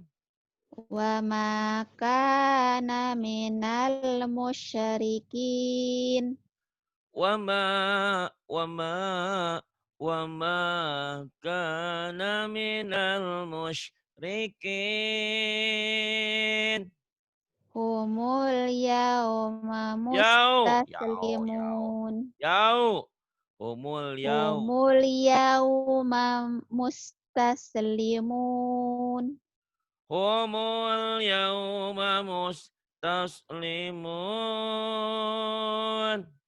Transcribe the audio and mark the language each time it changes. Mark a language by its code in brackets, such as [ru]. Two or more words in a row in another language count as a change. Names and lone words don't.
[ar] وما كان من المشركين. وما وما وما كان من المشركين. هم اليوم Yau. مستسلمون. يو. هم اليو. هم اليوم مستسلمون. هم اليوم مستسلمون.